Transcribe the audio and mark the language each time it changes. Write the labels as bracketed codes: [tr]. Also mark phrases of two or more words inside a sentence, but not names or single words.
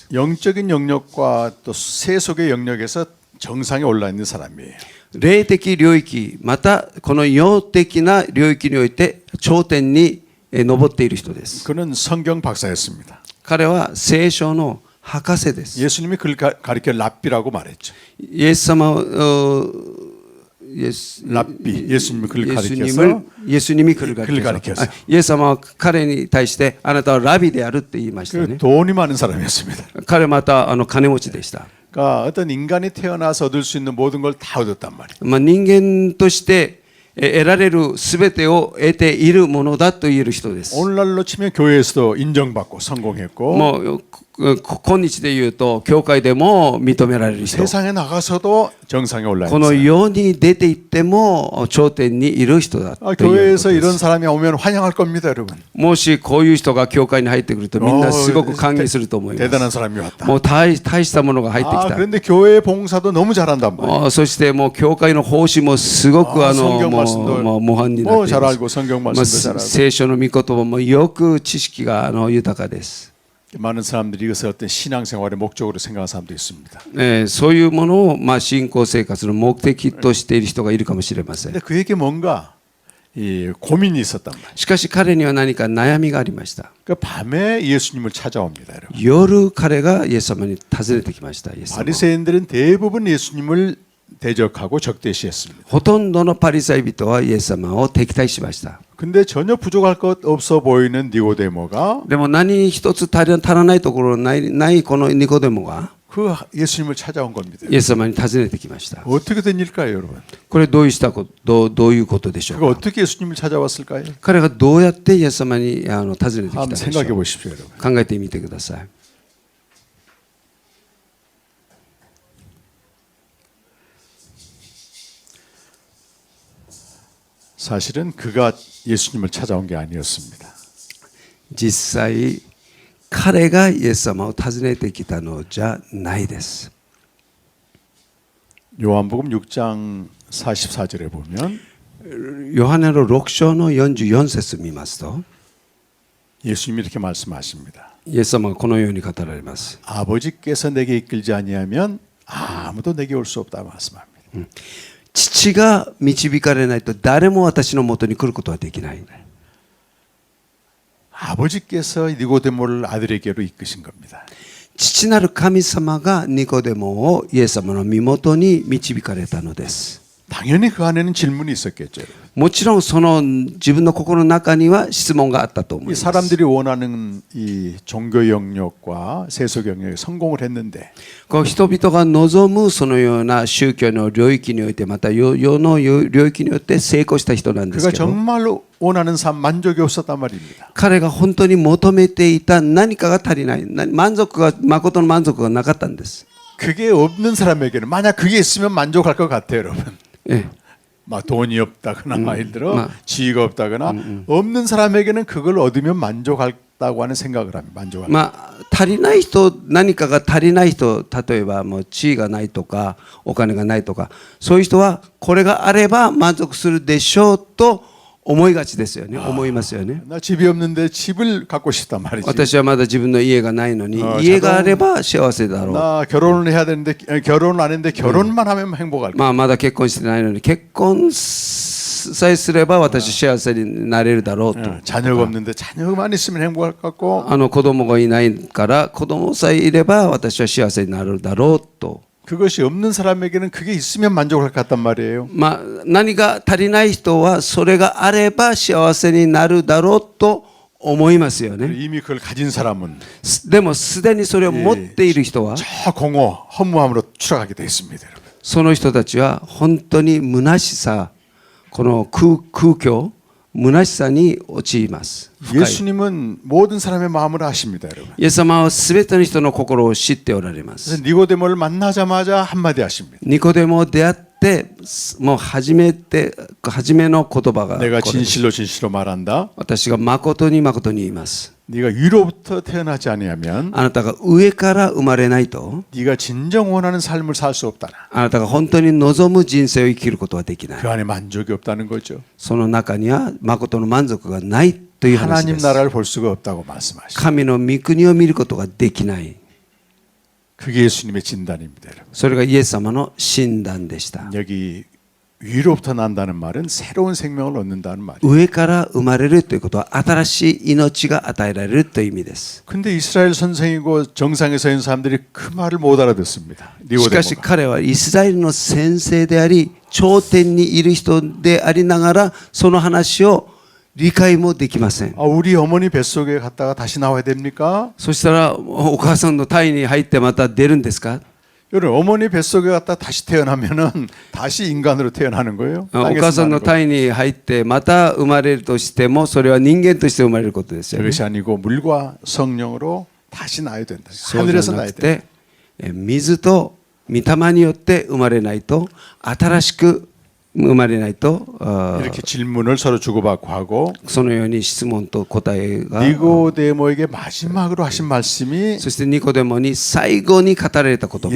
[ko] 영적인 영역과 또 세속의 영역에서 정상에 올라 있는 사람이에요. [ja] 霊的領域またこの世的な領域において頂点に上っている人です。 [ko] 그는 성경 박사였습니다. [ja] 彼は聖書の博士です。 [ko] 예수님이 그를 가리켜 랍비라고 말했죠. [ja] イエス様 [ko] 랍비 예수님이 그를 가리켜서 [ja] イエスに [ko] 그를 가리켜서 [ja] イエス様は彼に対してあなたはラビであるって言いましたね。 [ko] 돈이 많은 사람이었습니다. [ja] 彼また金持ちでした。 [ko] 그러니까 어떤 인간이 태어나서 얻을 수 있는 모든 걸 다 얻었단 말이에요. [ja] 人間として得られるすべてを得ているものだと言える人です。 [ko] 오늘날로 치면 교회에서도 인정받고 성공했고 [ja] もう今日で言うと教会でも認められる人。 [ko] 세상에 나가서도 정상에 올라 [ja] こ [ko] 있는 [ja] の [ko] 사람. [ja] 世に出て行っても頂点にいる人だということ [ko] 교회에서 [ja] で [ko] 이런 [ja] す。 [ko] 사람이 오면 환영할 겁니다, 여러분. [ja] もしこういう人が教会に入ってくるとみんなすごく歓迎すると思います。 [ko] 대단한 사람이 왔다. [ja] もう大したものが入ってきた。 [ko] 그런데 교회 봉사도 너무 잘한단 말이에요. [ja] そしてもう教会の奉仕もすごく [ko] 성경 말씀도 [ja] もう模範になってい [ko] 잘 [ja] ます。 [ko] 알고 성경 말씀도 잘 알고 [ja] 聖書の御言葉もよく知識が豊かです。 [ko] 많은 사람들이 이것을 어떤 신앙생활의 목적으로 생각하는 사람도 있습니다. [ja] そういうものを信仰生活の目的としている人がいるかもしれません。 [ko] 근데 그에게 뭔가 이 고민이 있었단 말이에요. [ja] しかし彼には何か悩みがありました。 [ko] 그 밤에 예수님을 찾아옵니다, 여러분. [ja] 夜彼がイエス様に訪ねてきました。イエス様 [ko] 바리새인들은 대부분 예수님을 대적하고 적대시했습니다. [ja] ほとんどのパリサイ人はイエス様を敵対しました。 [ko] 근데 전혀 부족할 것 없어 보이는 니고데모가 [ja] でも何一つ足らないところないこのニコデモが [ko] 그 예수님을 찾아온 겁니다. [ja] イエス様に訪ねてきました。 [ko] 어떻게 된 일일까요, 여러분? [ja] これどういうことでしょう [ko] 그가 [ja] か。 [ko] 어떻게 예수님을 찾아왔을까요? [ja] 彼がどうやってイエス様に訪ねてきたで [ko] 한번 [ja] し [ko] 생각해 [ja] ょう。 [ko] 보십시오, 여러분. [ja] 考えてみてください。 [ko] 사실은 그가 예수님을 찾아온 게 아니었습니다. [ja] 実際彼がイエス様を訪ねてきたのじゃないです。 [ko] 요한복음 6장 44절에 보면 [ja] ヨハネの6章の44節見ますと [ko] 예수님이 이렇게 말씀하십니다. [ja] イエス様がこのように語られます。 [ko] 아버지께서 내게 이끌지 아니하면 아무도 내게 올 수 없다 말씀합니다. [ja] 父が導かれないと誰も私のもとに来ることはできない。 [ko] 아버지께서 니고데모를 아들에게로 이끄신 겁니다. [ja] 父なる神様がニコデモをイエス様の身元に導かれたのです。 [ko] 당연히 그 안에는 질문이 있었겠죠. [ja] もちろんその自分の心の中には質問があったと思い [ko] 이 [ja] ます。 [ko] 사람들이 원하는 이 종교 영역과 세속 영역에 성공을 했는데 [ja] こう人々が望むそのような宗教の領域においてまた世の領域によって成功した人なんです [ko] 그가 [ja] けど [ko] 정말로 원하는 삶 만족이 없었단 말입니다. [ja] 彼が本当に求めていた何かが足りない誠の満足がなかったんです。 [ko] 그게 없는 사람에게는 만약 그게 있으면 만족할 것 같아요, 여러분. ええ 막 돈이 없다거나 예를 들어 막. 지위가 없다거나 없는 사람에게는 그걸 얻으면 만족할다고 하는 생각을 합니다. 만족할. [ja] まあ、足りない人何かが足りない人例えばもう地位がないとかお金がないとかそういう人はこれがあれば満足するでしょうと思いがちですよね。思いますよね。 [ko] 나 집이 없는데 집을 갖고 싶단 말이지. [ja] 私はまだ自分の家がないのにあ家があれば幸せだろう。 [ko] 나 결혼을 해야 되는데 결혼을 안 했는데 결혼만 하면 행복할 거야. [ja] まあまだ結婚してないのに結婚さえすれば私幸せになれるだろうと。 [ko] 자녀가 없는데 자녀만 있으면 행복할 것 같고 [ja] 子供がいないから子供さえいれば私は幸せになるだろうと。 [ko] 그것이 없는 사람에게는 그게 있으면 만족할 것 같단 말이에요. [ja] まあ、何が足りない人はそれがあれば幸せになるだろうと思いますよね。 [ko] 이미 그걸 가진 사람은 [ja] でもすでにそれを持っている人は [ko] 저 공허 허무함으로 추락하게 되어 있습니다, 여러분. [ja] その人たちは本当に虚しさこの空虚虚しさに陥ります。 [ko] 예수님은 모든 사람의 마음을 아십니다, 여러분. [ja] イエス様はすべての人の心を知っておられます。 [ko] 그래서 니고데모를 만나자마자 한마디 하십니다. [ja] ニコデモ出会ってもう初めの言葉が [ko] 내가 [ja] これです。 [ko] 진실로 진실로 말한다. [ja] 私が誠に誠に言います。 [ko] 네가 위로부터 태어나지 아니하면 [ja] あなたが上から生まれないと [ko] 네가 진정 원하는 삶을 살 수 없다나. [ja] あなたが本当に望む人生を生きることはできない。 [ko] 그 안에 만족이 없다는 거죠. [ja] その中には誠の満足がないという話 [ko] 하나님 [ja] です。 [ko] 나라를 볼 수가 없다고 말씀하시죠. [ja] 神の御国を見ることができない。 [ko] 그게 예수님의 진단입니다, 여러분. [ja] それがイエス様の診断でした。 [ko] 여기 위로부터 난다는 말은 새로운 생명을 얻는다는 말이에요. [ja] 上から生まれるということは新しい命が与えられるという意味です。 [ko] 근데 이스라엘 선생이고 정상에 서 있는 사람들이 그 말을 못 알아듣습니다. [ja] しかし [ko] 니고데모가. [ja] 彼はイスラエルの先生であり頂点にいる人でありながらその話を理解もできません。 [ko] 아, 우리 어머니 뱃속에 갔다가 다시 나와야 됩니까? [ja] そしたらお母さんの胎に入ってまた出るんですか？ [ko] 여러분 어머니 뱃속에 갔다 다시 태어나면은 다시 인간으로 태어나는 거예요. [ja] お [ko] 땅에서 [ja] 母さんの [ko] 나는 거예요. [ja] 胎に入ってまた生まれるとしてもそれは人間として生まれることですよね。 [ko] 그것이 아니고 물과 성령으로 다시 나야 된다. [ja] そうじゃ [ko] 하늘에서 [ja] な [ko] 나야 [ja] く [ko] 된다. [ja] て水と御霊によって生まれないと新しく生まれないと [ko] 이렇게 질문을 서로 주고받고 하고 [ja] そのように質問と答えが [ko] 니고데모에게 마지막으로 하신 말씀이 [ja] そしてニコデモに最後に語られた言葉が